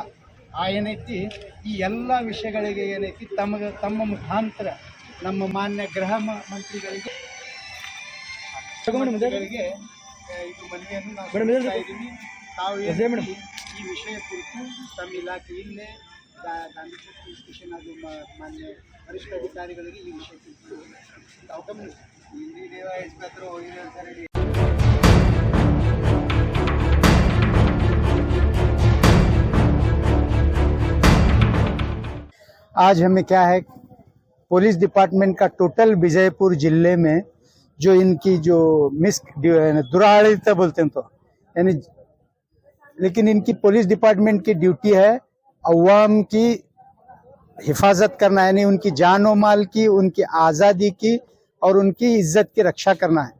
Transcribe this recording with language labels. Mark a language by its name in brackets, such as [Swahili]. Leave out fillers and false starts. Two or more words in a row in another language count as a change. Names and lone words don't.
[Kannada] ಏನೈತಿ ಈ ಎಲ್ಲ ವಿಷಯಗಳಿಗೆ ಏನೈತಿ ತಮ್ಮ ಮುಖಾಂತರ ನಮ್ಮ ಮಾನ್ಯ ಗೃಹ ಮಂತ್ರಿಗಳಿಗೆ ಇದು ಮನವಿಯನ್ನು ನಾವು ಕೊಡ್ತಾ ಇದ್ದೀವಿ. ತಾವು ಈ ವಿಷಯ ಕುರಿತು ತಮ್ಮ ಇಲಾಖೆ ಇಲ್ಲೇ ಗಾಂಧಿ ಚೌಕ್ ಪೊಲೀಸ್ ಸ್ಟೇಷನ್ ಹಾಗೂ ಮಾನ್ಯ ವರಿಷ್ಠ ಅಧಿಕಾರಿಗಳಿಗೆ ಈ ವಿಷಯ ಕುರಿತು ತಾವು ಗಮನಿಸಿ. [Hindi] आज हमें क्या है, [English] police department [Hindi] का टोटल विजयपुर जिले में जो इनकी जो दुराड़िता बोलते हैं तो यानी, लेकिन इनकी [English] police department [Hindi] की ड्यूटी है अवाम की हिफाजत करना, यानी उनकी जान और माल की, उनकी आज़ादी की और उनकी इज्जत की रक्षा करना है।